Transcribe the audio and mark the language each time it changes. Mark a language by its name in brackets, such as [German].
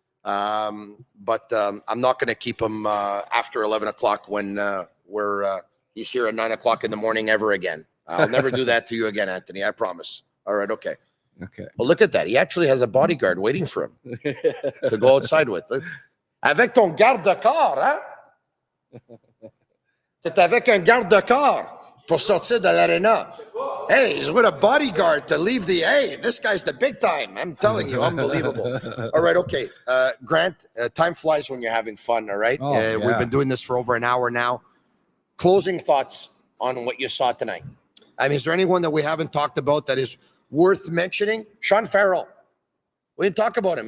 [English] But I'm not going to keep him after 11 o'clock when he's here at 9 o'clock in the morning ever again. I'll never do that to you again, Anthony. I promise. All right. Okay. Okay. Well, look at that. He actually has a bodyguard waiting for him to go outside with. [French] Avec ton garde-corps, hein? T'es avec un garde-corps pour sortir de l'arena. [English] Hey, he's with a bodyguard to leave the... Hey, this guy's the big time. I'm telling you, unbelievable. All right, okay. Grant, time flies when you're having fun, all right? We've been doing this for over an hour now. Closing thoughts on what you saw tonight. I mean, is there anyone that we haven't talked about that is worth mentioning? Sean Farrell. We didn't talk about him.